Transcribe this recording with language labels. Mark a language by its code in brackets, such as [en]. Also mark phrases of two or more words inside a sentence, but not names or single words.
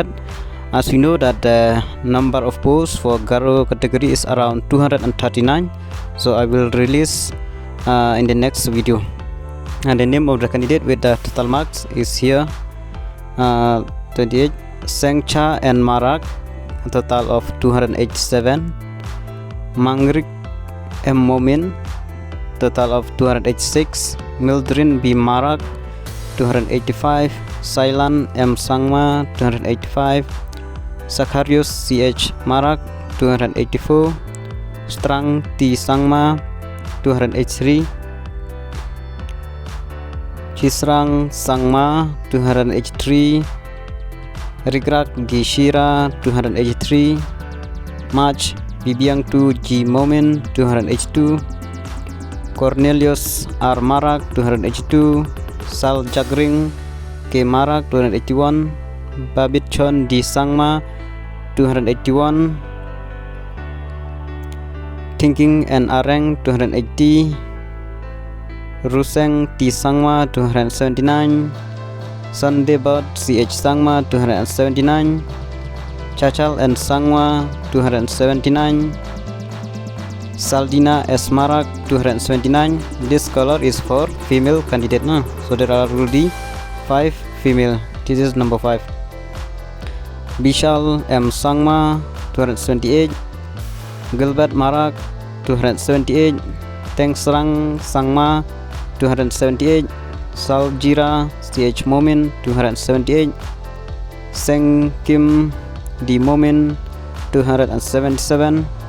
[en] As we know that the number of posts for Garo category is around 239, so I will release in the next video. And the name of the candidate with the total marks is here, 28. Sengcha and Marak, a total of 287. Mangrik M. Momin, total of 286. Mildrin B. Marak, 285. Sailan M. Sangma, 285. Sakarius C.H. Marak, 284. Strang T. Sangma, 283. Chisrang Sangma, 283. Rigrak Gishira, 283. Mach Bibiang 2 G. Momin, 282. Cornelius R. Marak, 282. Sal Jagring K. Marak, 281. Babit Chon D. Sangma, 281. Thinking and Areng, 280. Ruseng T. Sangma, 279. Sandebot C.H. Sangma, 279. Chachal and Sangma, 279. Saldina S. Marak, 279. This color is for female candidate now, so there are already 5 female. This is number 5. Bishal M. Sangma, 278. Gilbert Marak, 278. Tengsrang Sangma, 278. Saljira C.H. Momin, 278. Seng Kim D. Momin, 277.